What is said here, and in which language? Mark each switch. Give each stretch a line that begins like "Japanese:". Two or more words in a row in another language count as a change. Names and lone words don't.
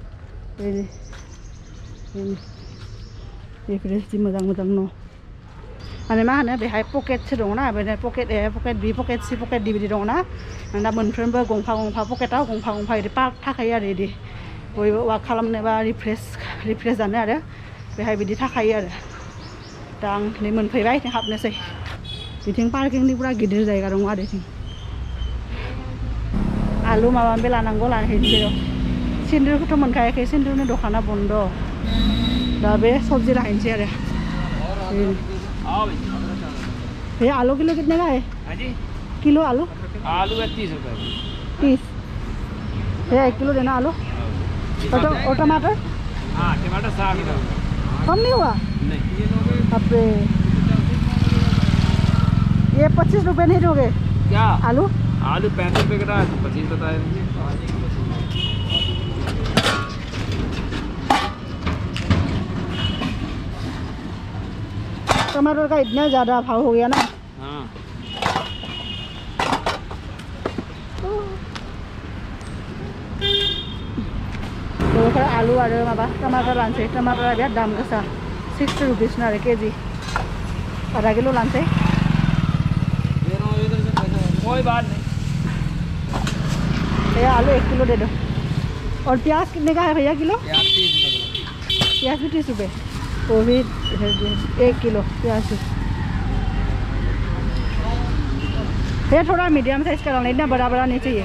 Bodo: बेफोरो जि मोजां न' माने मा होनो बेहाय पकेटसो दङना बेहाय पकेट ए पकेट बि पकेट सि पकेट डि बिदि दङना दा मोनफ्रोमबो गंफा पकेटाव गंफा बिदि पार्क थाखायो आरो बिदि बयबो वाक खालामनो बा रिफ्रेस जानो आरो बेहाय बिदि थाखायो आरो दा आं नै मोनफैबाय हाबनोसै बिथिं पार्किंनि पुरा गिदिर जायगा दङ आरो बिथिं आलु माबा माबि लानांगौ लाहैनोसै र' सिन्दुरखौथ' मोनखायाखै सिन्दुरनि दखाना बन्द दा बे सबजी लाहैनोसै आरो
Hindi: ये आलू किलो कितने का है? हाँ जी किलो आलू है 30 रुपये 30 भैया 1 किलो देना आलू और टमाटर हाँ टमाटर 60 कम नहीं हुआ नहीं अबे ये 25 रुपये नहीं दोगे क्या आलू 65 रुपये का 25 बताए टमाटर का इतना ज़्यादा भाव हो गया ना। हाँ
Bodo: लोगोफोर आलु आरो माबा टमाटर लानोसै टमाटरा बिराद दाम गोसा 60 रुपिस आरो केजि
Hindi: आधा किलो
Bodo: लानोसै
Hindi: कोई बात नहीं ये आलू 1 किलो दे दो और प्याज कितने का है भैया किलो प्याज भी 30 रुपये वो भी 1 किलो प्याज भी ये थोड़ा मीडियम साइज का डालना इतना बड़ा बड़ा नहीं चाहिए